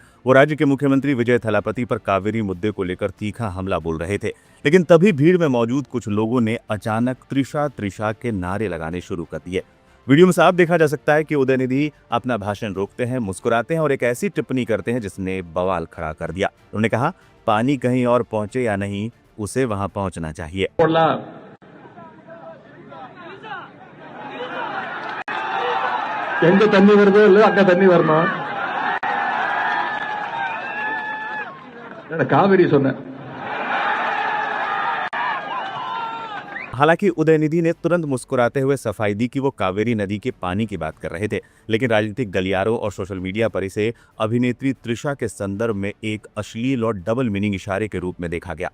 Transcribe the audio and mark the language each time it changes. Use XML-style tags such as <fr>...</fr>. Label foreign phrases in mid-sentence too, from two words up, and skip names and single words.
<hi>वो राज्य के मुख्यमंत्री विजय थलापति पर कावेरी मुद्दे को लेकर तीखा हमला बोल रहे थे, लेकिन तभी भीड़ में मौजूद कुछ लोगों ने अचानक त्रिशा त्रिशा के नारे लगाने शुरू कर दिए। वीडियो में साफ देखा जा सकता है कि उदयनिधि अपना भाषण रोकते हैं, मुस्कुराते हैं और एक ऐसी टिप्पणी करते हैं जिसने बवाल खड़ा कर दिया। उन्होंने कहा, पानी कहीं और पहुंचे या नहीं, उसे वहां पहुंचना चाहिए।</hi> <ta>எங்க தண்ணி வருதோ இல்ல அங்க தண்ணி வரணும். காவிரி சொன்னேன்.</ta> <hi>हालांकि उदयनिधि ने तुरंत मुस्कुराते हुए सफाई दी कि वो कावेरी नदी के पानी की बात कर रहे थे, लेकिन राजनीतिक गलियारों और सोशल मीडिया पर इसे अभिनेत्री त्रिशा के संदर्भ में एक अश्लील और</hi> <en>double meaning</en> <hi>इशारे के रूप में देखा गया।</hi>